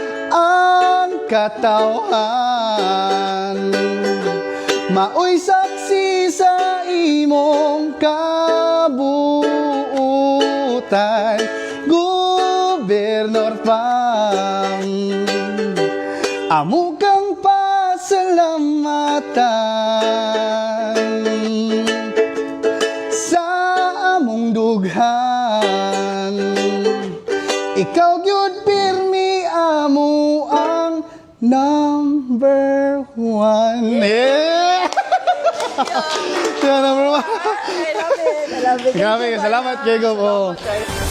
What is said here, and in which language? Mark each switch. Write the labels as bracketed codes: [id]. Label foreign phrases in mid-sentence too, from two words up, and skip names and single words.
[ceb] Ang katawhan maoy saksi sa imong kabuutan, Governor Pam, amo kang pasalamatan. Sa among dughan, ikaw gyud pirmi amo ang [en] number one. Yeah! Yeah, number one. I love it. I love it. Grabe, Thank you, [ceb] salamat, Ma'am. Jacob. Oh. Salamat, guys.